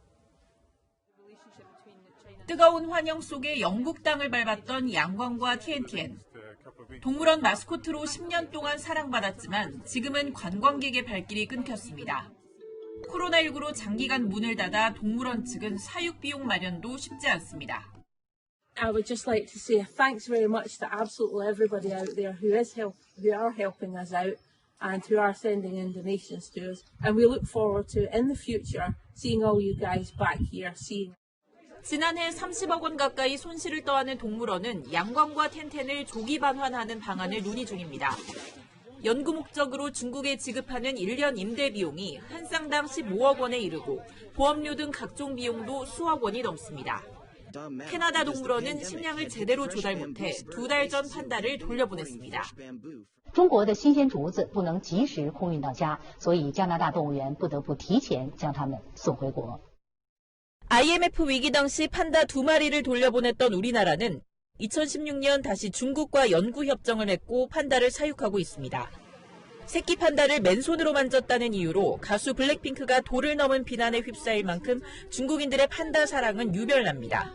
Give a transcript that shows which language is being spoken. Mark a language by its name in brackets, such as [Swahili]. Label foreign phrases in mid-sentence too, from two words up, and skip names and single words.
[Korean] 뜨거운 환영 속에 영국 땅을 밟았던 양광과 티엔티엔. 동물원 마스코트로 10년 동안 사랑받았지만 지금은 관광객의 발길이 끊겼습니다. 코로나19로 장기간 문을 닫아 동물원 측은 사육 비용 마련도 쉽지 않습니다. [English] I would just like to say thanks very much to absolutely everybody out there who are helping us out and who are sending in donations to us. And we look forward to, in the future, seeing all you guys back here, [Korean] 지난해 30억 원 가까이 손실을 떠안은 동물원은 양광과 텐텐을 조기 반환하는 방안을 논의 중입니다. 연구 목적으로 중국에 지급하는 1년 임대 비용이 한 쌍당 15억 원에 이르고 보험료 등 각종 비용도 수억 원이 넘습니다. 캐나다 동물원은 식량을 제대로 조달 못해 2달 전 판다를 돌려보냈습니다. [Chinese] 中国的新鲜竹子不能及时空运到家，所以加拿大动物园不得不提前将它们送回国。 [Korean] IMF 위기 당시 판다 2마리를 돌려보냈던 우리나라는 2016년 다시 중국과 연구 협정을 맺고 판다를 사육하고 있습니다. 새끼 판다를 맨손으로 만졌다는 이유로 가수 블랙핑크가 도를 넘은 비난에 휩싸일 만큼 중국인들의 판다 사랑은 유별납니다.